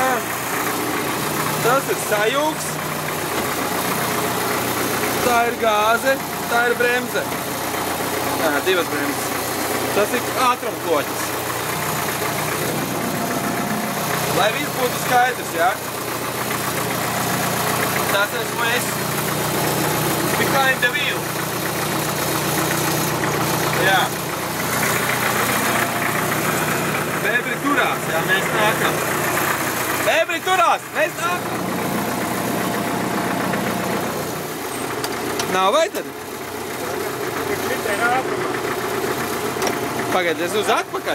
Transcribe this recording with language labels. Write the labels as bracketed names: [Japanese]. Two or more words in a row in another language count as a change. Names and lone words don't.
[Latvian] Tas ir sajūgs. Tā ir gāze, tā ir bremze. Jā, divas bremzes. Tas ir ātrumkloķis. Lai viss būtu skaidrs, jā? Tas esmu es. [English] Behind the wheel. [Latvian] Jā. Bebri turās, jā, mēs nākam. Bebri turās, mēs nākam. Nav vai tad? Pagaidies uz atpakaļ.